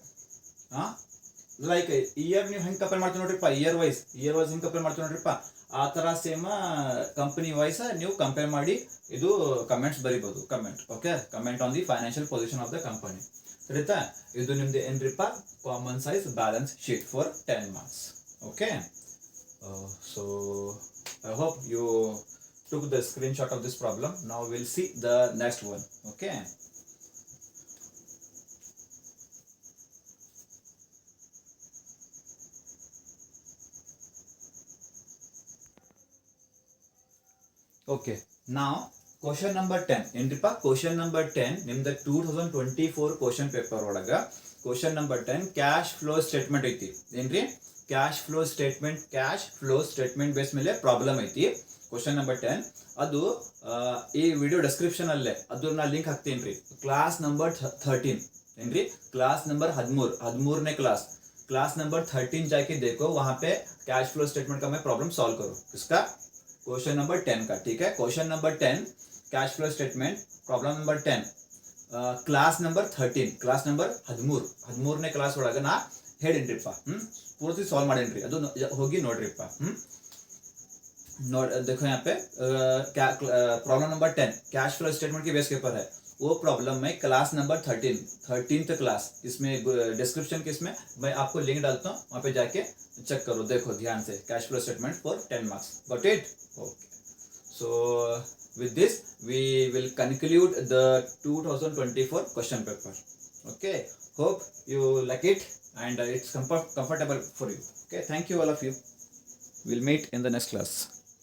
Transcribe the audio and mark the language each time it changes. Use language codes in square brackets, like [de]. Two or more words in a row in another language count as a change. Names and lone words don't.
[en] like year [kn] ನೀವು ಹೆಂಗೆ ಕಂಪೇರ್ ಮಾಡ್ತೀವಿ ನೋಡ್ರಿಪ್ಪ, [en] year wise [kn] ಹೆಂಗೆ ಕಂಪೇರ್ ಮಾಡ್ತೀವಿ ನೋಡ್ರಿಪ್ಪ, ಆ ಥರ [en] same company wise [kn] ನೀವು ಕಂಪೇರ್ ಮಾಡಿ ಇದು ಕಮೆಂಟ್ಸ್ ಬರಿಬೋದು. [en] Comment okay, comment on the financial position of the company. [kn] ಸರಿತಾ? ಇದು ನಿಮ್ದು ಏನ್ರಿಪ್ಪ, [en] common size balance sheet for 10 marks. okay, so I hope you took the screenshot of this problem. Now we'll see the next one. Okay. Okay, now question number 10. Enripa, question number 10 nimda 2024 question paper olaga question number 10 cash flow statement ಐತಿ. [kn] ಏನ್ರಿ [en] cash flow statement [kn] ಬೇಸ್ ಮೇಲೆ ಪ್ರಾಬ್ಲಮ್ ಐತಿ. [en] question number 10 [kn] ಅದು ಈ [en] video description [kn] ಅಲ್ಲೇ ಅದನ್ನ ಲಿಂಕ್ ಹಾಕ್ತೀನಿ ರೀ. [en] class number 13 [hi] ಏನ್ರಿ, [en] class number 13ನೇ class number 13 [hi] जाके देखो, वहां पे [en] cash flow statement [hi] का मैं [en] problem solve [hi] करो. किसका? [en] question number 10 [hi] का. ठीक है, [en] question number 10 cash flow statement problem number 10 class number 13 class number [kn] 13ನೇ ಕ್ಲಾಸ್ ಒಳಗ ನಾ ಹೇಳಿನ್ರಿಪ್ಪ. ಪೂರ್ತಿ ಸಾಲ್ವ್ ಮಾಡೇನ್ರಿ, ಅದು ಹೋಗಿ ನೋಡ್ರಿಪ್ಪ. [hi] देखो यहाँ पे [en] problem number 10 cash flow statement [hi] के बेस के ऊपर है. वो प्रॉब्लम में [en] class number 13th class, [hi] इसमें डिस्क्रिप्शन के इसमें मैं आपको लिंक डालता हूँ, वहाँ पे जाके चेक करो, देखो ध्यान से. [en] cash flow statement for 10 marks. got it? okay, so with this we will conclude the 2024 question paper. Okay, hope you like it and it's comfortable for you. Okay, thank you all of you. We'll meet in the next class.